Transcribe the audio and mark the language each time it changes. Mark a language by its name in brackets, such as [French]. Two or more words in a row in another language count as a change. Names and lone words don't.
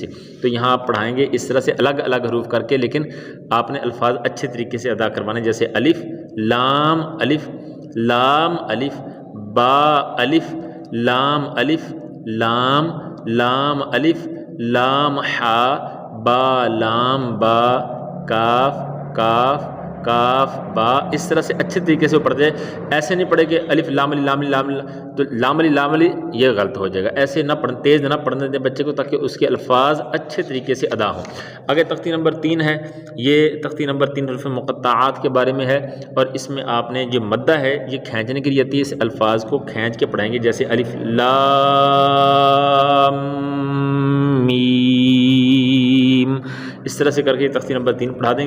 [Urdu] تو یہاں آپ پڑھائیں گے اس طرح سے الگ الگ حروف کر کے، لیکن آپ نے الفاظ اچھے طریقے سے ادا کروانے، جیسے الف لام الف لام الف با الف لام الف لام لام الف لام حا با لام با کاف کاف کاف با، اس طرح سے اچھے طریقے سے وہ پڑھتے ہیں۔ ایسے نہیں پڑھے کہ الف لام علی لام علی لام علی، تو لام علی لام علی یہ غلط ہو جائے گا، ایسے نہ پڑھ، تیز نہ پڑھنے دیں بچے کو تاکہ اس کے الفاظ اچھے طریقے سے ادا ہوں۔ آگے تختی نمبر 3 ہے، یہ تختی نمبر 3 حروف مقطعات کے بارے میں ہے، اور اس میں آپ نے جو مدہ ہے یہ کھینچنے کے لیے آتی ہے، اس الفاظ کو کھینچ کے پڑھائیں گے، جیسے الف لام میم، اس طرح سے کر کے تختی نمبر 3 پڑھا دیں گے۔